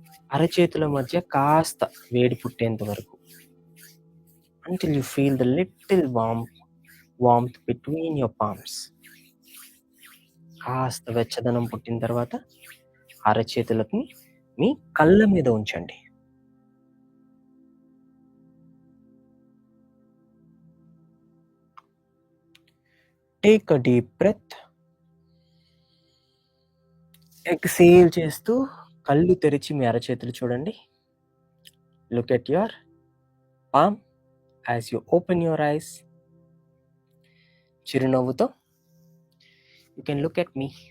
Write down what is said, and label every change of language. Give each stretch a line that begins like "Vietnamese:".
Telugu: అరచేతుల మధ్య కాస్త వేడి పుట్టేంత వరకు.
English: until you feel the little warmth between your palms.
Telugu: కాస్త వెచ్చదనం పుట్టిన తర్వాత అరచేతులకు మీ కళ్ళ మీద ఉంచండి.
English: Take a deep breath.
Telugu: Exhale చేస్తూ కళ్ళు తెరిచి మీ అరచేతులు చూడండి.
English: Look at your palm. As you open your eyes, చిరునవ్వుతో you can look at me.